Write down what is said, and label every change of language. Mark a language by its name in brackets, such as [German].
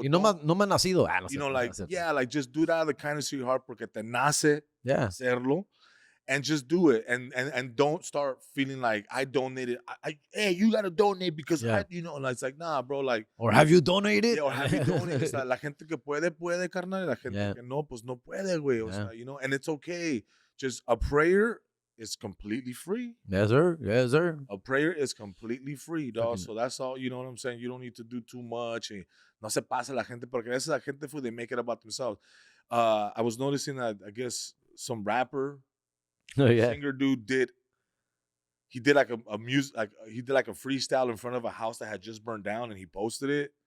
[Spanish] Y no me ha nacido. No [English] you know, like, [Spanish] no sé. [English] yeah, like just do that out of the kindness of your heart [Spanish] porque te nace hacerlo. [English] And just do it, and don't start feeling like I donated. Hey, you gotta donate because you know. And it's like, nah, bro. Like, or have you donated? Yeah, or have you donated? It's like, [Spanish] la gente que puede, carnal. Y la gente que no, pues no puede, güey. [English] O sea, you know, and it's okay. Just a prayer is completely free. Yes, sir. Yes, sir. A prayer is completely free, dog. So that's all. You know what I'm saying? You don't need to do too much. And [Spanish] no se pasa la gente [English] porque a veces la gente, they make it about themselves. I was noticing that I guess some rapper. Singer dude did like a music, like he did like a freestyle in front of a house that had just burned down, and he posted it.